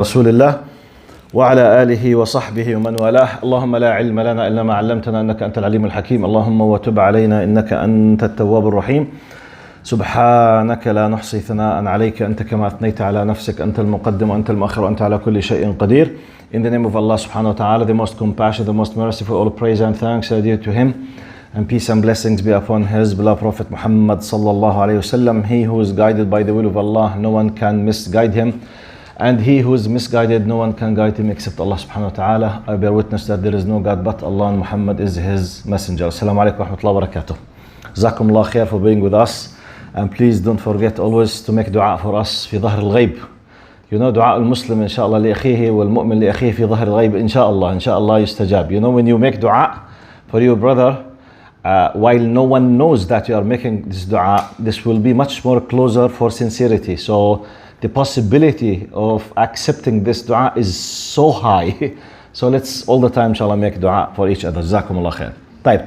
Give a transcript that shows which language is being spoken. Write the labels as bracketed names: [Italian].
[Arabic] رسول الله وعلى آله وصحبه ومن والاه. اللهم لا علم لنا إلا ما علمتنا إنك أنت العليم الحكيم. اللهم وتب علينا إنك أنت التواب الرحيم. سبحانك لا نحصي ثناء عليك أنت كما أثنيت على نفسك. أنت المقدم وأنت المؤخر وأنت على كل شيء قدير. [English] In the name of Allah subhanahu wa ta'ala, the most compassionate, the most merciful, all praise and thanks are due to Him, and peace and blessings be upon His beloved Prophet Muhammad sallallahu alayhi wasallam. He who is guided by the will of Allah, no one can misguide him, and he who is misguided, no one can guide him except Allah subhanahu wa ta'ala. I bear witness that there is no God but Allah, and Muhammad is His messenger. Assalamu alaikum wa rahmatullahi wa barakatuh. Jazakumullah khair for being with us, and please don't forget always to make dua for us [Arabic] في ظهر الغيب. [English] You know, [Arabic] دعاء المسلم إن شاء الله لأخيه والمؤمن لأخيه في ظهر الغيب إن شاء الله يستجاب. [English] You know, when you make dua for your brother while no one knows that you are making this dua, this will be much more closer for sincerity. So the possibility of accepting this dua is so high. So let's all the time inshallah make dua for each other. Jazakumullah khair. Type.